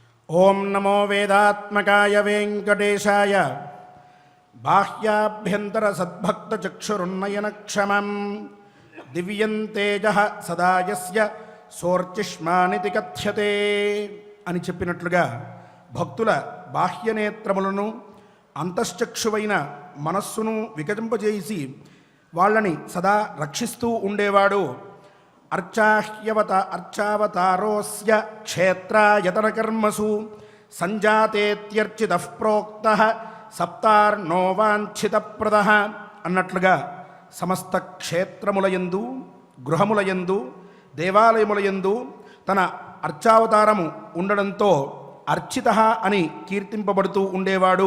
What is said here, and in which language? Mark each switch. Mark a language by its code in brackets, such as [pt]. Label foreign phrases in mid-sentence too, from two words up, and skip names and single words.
[sa] ओं नमो वेदात्मकाय वेंकटेशाय बाह्याभ्यंतर सद्भक्तचक्षुरुन्नयनक्षमं दिव्यं तेजः सदा यस्य सोर्चिष्मानिति कथ्यते [te] అని చెప్పినట్లుగా భక్తుల బాహ్యనేత్రములను అంతశ్చక్షువైన మనస్సును వికసింపజేసి వాళ్ళని సదా రక్షిస్తూ ఉండేవాడు. [sa] అర్చావతారోస్య క్షేత్రాయతనకర్మసు సంజాతేత్యర్చితః ప్రోక్తః సప్తార్ణో వాంఛితప్రదః [te] అన్నట్లుగా సమస్త క్షేత్రములయందు, గృహములయందు, దేవాలయములయందు తన అర్చావతారము ఉండడంతో అర్చితః అని కీర్తింపబడుతూ ఉండేవాడు.